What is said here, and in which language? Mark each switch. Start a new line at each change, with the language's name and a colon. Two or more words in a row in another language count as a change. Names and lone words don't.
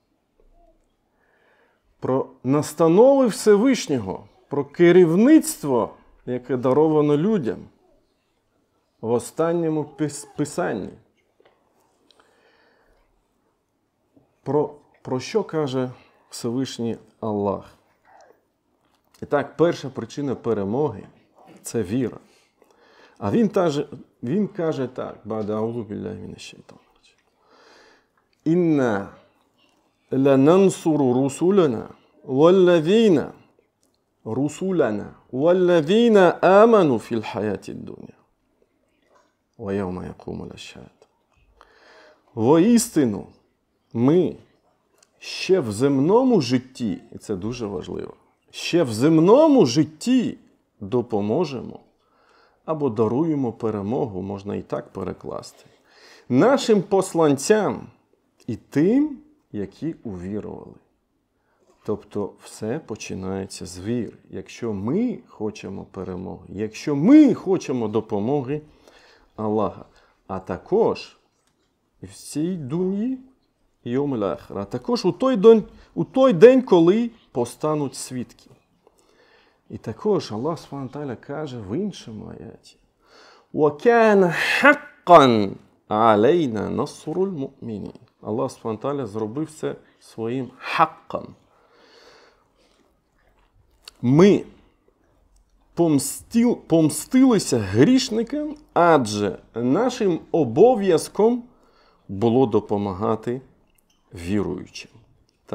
Ukrainian: Про настанови Всевишнього, про керівництво, яке даровано людям в останньому писанні. Про що каже Всевишній Аллах? І так, перша причина перемоги – це віра. А він каже так,
Arabic: بعد أعوذ بالله من الشيطان الرجيم. إنا لننصر رسلنا آمنوا في الحياة الدنيا. ويوم يقوم الأشهاد.
Ukrainian: Воістину ми ще в земному житті, і це дуже важливо, ще в земному житті допоможемо або даруємо перемогу, можна і так перекласти, нашим посланцям і тим, які увірували. Тобто все починається з віри. Якщо ми хочемо перемоги, якщо ми хочемо допомоги Аллаха, а також в цій дуньї
Arabic: يوم الآخر,
Ukrainian: а також у той день, коли постануть свідки. І також Аллах
Arabic: سبحانه وتعالى
Ukrainian: каже в іншому аяті:
Arabic: وَكَانَ حَقًّا عَلَيْنَا نَصْرُ الْمُؤْمِنِينَ.
Ukrainian: Аллах
Arabic: سبحانه وتعالى
Ukrainian: зробив це своїм хакком. Ми помстилися грішникам, адже нашим обов'язком було допомагати віруючим.